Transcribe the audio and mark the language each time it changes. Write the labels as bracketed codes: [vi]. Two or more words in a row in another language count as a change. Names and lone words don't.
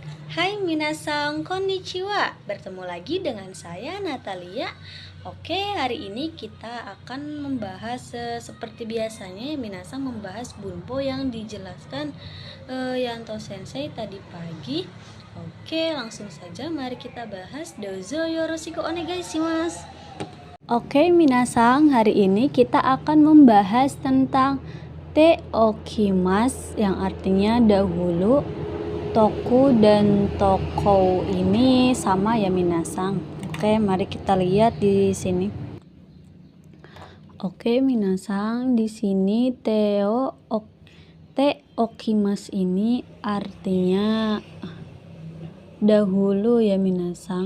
[ja] はい皆さん、こんにちは. [id] Bertemu lagi dengan saya Natalia. Oke, hari ini kita akan membahas seperti biasanya ya minasang, membahas bunpo yang dijelaskan Yanto Sensei tadi pagi. Oke, langsung saja mari kita bahas. [ja] どうぞよろしくお願いします. [id] Oke minasang, hari ini kita akan membahas tentang [ja] ておきます [id] yang artinya dahulu. Toku dan tokou ini sama ya minasang. Oke, mari kita lihat di sini. Oke minasang, di sini [ja] ておきます [id] ini artinya dahulu ya minasang.